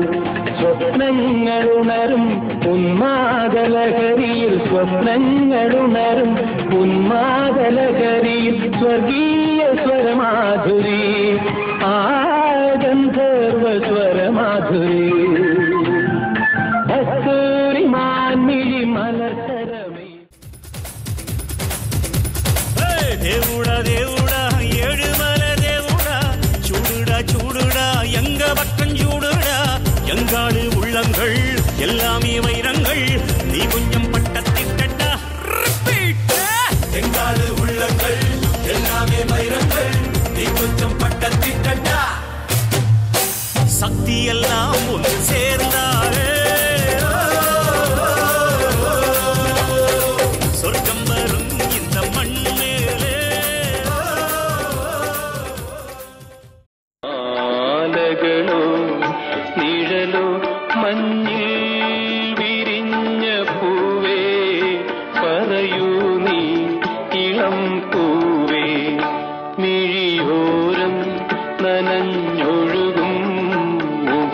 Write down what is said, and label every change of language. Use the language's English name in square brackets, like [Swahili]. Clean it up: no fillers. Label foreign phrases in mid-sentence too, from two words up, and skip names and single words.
[Malayalam] സ്വപ്നങ്ങളുണരും ഉന്മാദലഹരിയിൽ സ്വപ്നങ്ങളുണരും ഉന്മാദലഹരിയിൽ സ്വർഗീയ സ്വരമാധുരി ആ ഗന്ധർവ സ്വരമാധുരി കസ്തൂരി മാൻമിഴി മലർത്തരമേ [Telugu] దేవుడా దేవుడా ఏడుమల దేవుడా చూడుడా చూడుడా [Tamil] எங்க பக்கம் చూడుడా எங்காடு உள்ளங்கள் எல்லாமே வைரங்கள் நீ கொஞ்சம் பட்டத்திட்டா எங்காடு உள்ளங்கள் எல்லாமே வைரங்கள் நீ கொஞ்சம் பட்டத்திட்டா சக்தி எல்லாம் ஒன்று சேர்ந்தாரே சொர்க்கம் வரும் இந்த மண் மேலே [Malayalam] ആലകളോ നിഴലോ മഞ്ഞിൽ വിരിഞ്ഞ പൂവേ പറയൂ നീ ഇളം പൂവേ മിഴിയോരം നനഞ്ഞൊഴുകും